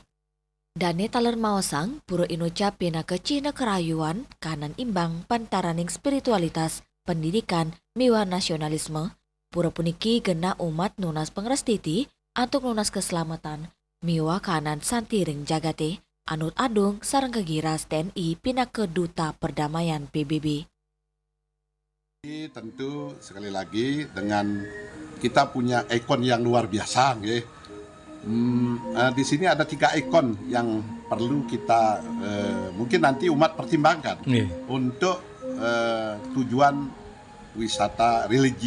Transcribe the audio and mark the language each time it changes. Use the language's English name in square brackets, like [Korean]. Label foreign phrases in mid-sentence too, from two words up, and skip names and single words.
[Balinese] Dane taler Mawasang, Pura Inoca Pinaka Cina Kerayuan, kanan imbang pantaraning spiritualitas, pendidikan, miwa nasionalisme, Pura puniki genah umat nunas pengrestiti antuk nunas keselamatan, miwa kanan santiring jagate, anut adung sareng kegiras TNI pinaka Duta Perdamaian PBB. [Indonesian] Tentu sekali lagi dengan kita punya ikon yang luar biasa, di sini ada 3 ikon yang perlu kita mungkin nanti umat pertimbangkan untuk tujuan wisata religi.